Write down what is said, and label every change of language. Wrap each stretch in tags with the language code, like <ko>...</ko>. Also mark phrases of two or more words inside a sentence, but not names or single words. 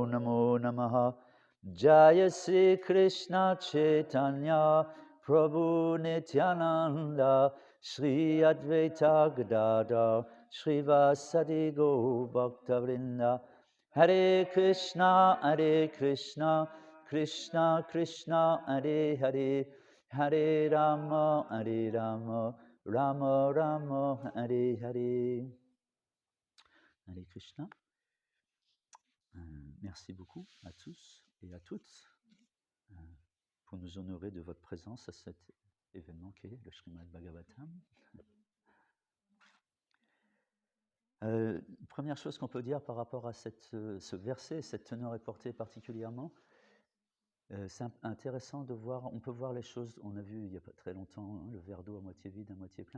<sa>Namo Namaha Jaya Sri Krishna Chaitanya Prabhu Nityananda Shri Advaita Gadadhar Shri Vasadi Go Bhaktavrinda Hare Krishna Krishna Krishna Hare Hare Hare Rama, Rama Rama, Hare Hare. Hare Krishna.</sa> <fr>Merci beaucoup à tous et à toutes. toutes pour nous honorer de votre présence à cet événement qui est le Srimad Bhagavatam. Première chose qu'on peut dire par rapport à ce verset, cette teneur et portée particulièrement, c'est intéressant de voir, on peut voir les choses, on a vu il n'y a pas très longtemps le verre d'eau à moitié vide, à moitié plein.</fr>